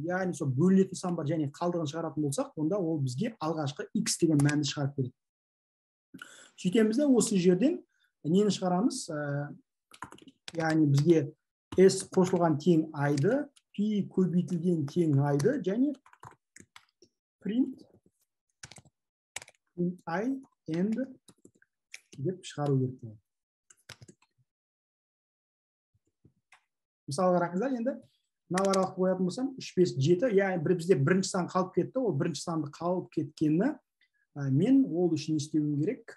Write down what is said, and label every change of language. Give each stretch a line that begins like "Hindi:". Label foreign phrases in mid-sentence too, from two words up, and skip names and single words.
Kazakh: Яғни сол бөлінетін сан бар және қалдығын шығаратын болсақ, онда ол бізге алғашқы x деген мәнді шығарып береді. Сөйтеміз де осы жерден нені шығарамыз? Яғни бізге s қосылған тең i-ды, p көбейтілген тең i-ды және
English: print i end
Kazakh: деп шығару керек болады. Мысалы қараңыздар, енді мынау аралықты қоятын болсам 3, 5, 7, яғни бізде бірінші сан қалып кетті, ол бірінші санды қалып кеткені мен ол үшін істеуім керек.